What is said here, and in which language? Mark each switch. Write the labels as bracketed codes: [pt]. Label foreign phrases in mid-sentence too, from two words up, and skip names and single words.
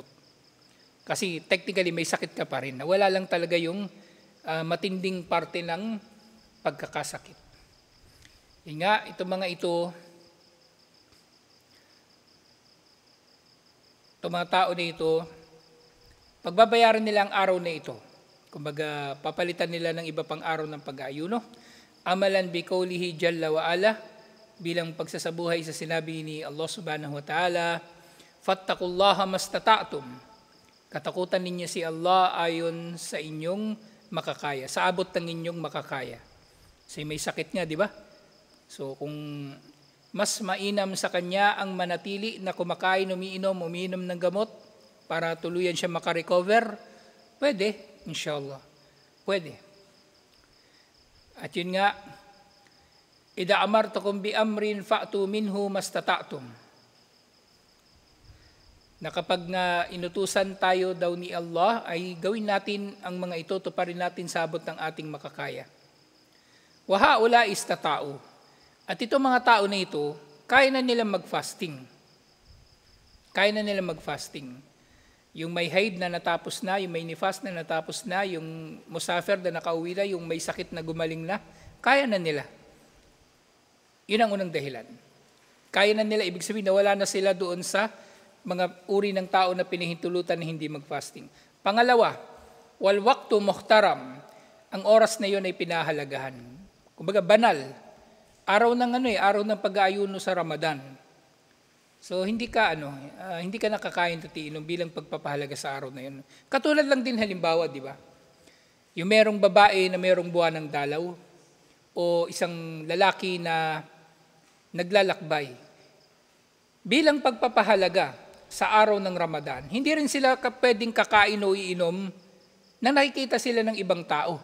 [tl] Kasi technically may sakit ka pa rin. Wala lang talaga yung matinding parte ng pagkakasakit. Yun nga, itong mga tao na ito, pagbabayaran nila ang araw na ito. Kumbaga, papalitan nila ng iba pang araw ng pag-aayuno. [ar] عملا بقوله جل وعلا, [tl] bilang pagsasabuhay sa sinabi ni Allah [ar] سبحانه وتعالى, فاتقوا الله ما استطعتم. [tl] Katakutan ninyo si Allah ayon sa inyong makakaya, sa abot ng inyong makakaya. Kasi may sakit nga, di ba? So kung mas mainam sa kanya ang manatili na kumakain, umiinom ng gamot para tuluyan siya makarecover, pwede, inshallah. Pwede. At yun nga, [ar] إذا أمرتكم بأمر فأتوا منه ما استطعتم. [tl] Na kapag nga inutusan tayo daw ni Allah, ay gawin natin ang mga ito, tuparin natin sa abot ng ating makakaya. [ar] وهؤلاء استطاعوا. [tl] At itong mga tao na ito, kaya na nilang mag-fasting. Kaya na nilang mag-fasting. Yung may haid na natapos na, yung may nifas na natapos na, yung musafir na nakauwi na, yung may sakit na gumaling na, kaya na nila. Yun ang unang dahilan. Kaya na nila, ibig sabihin na wala na sila doon sa mga uri ng tao na pinahintulutan na hindi mag-fasting. Pangalawa, [ar] والوقت محترم. [tl] Ang oras na yun ay pinahalagahan. Kumbaga banal. Araw ng pag-aayuno sa Ramadan. So hindi ka nakakain at iinom bilang pagpapahalaga sa araw na yun. Katulad lang din halimbawa, di ba? Yung merong babae na merong buwan ng dalaw, o o isang lalaki na naglalakbay, bilang pagpapahalaga sa araw ng Ramadan, hindi rin sila pwedeng kakain o iinom na nakikita sila ng ibang tao.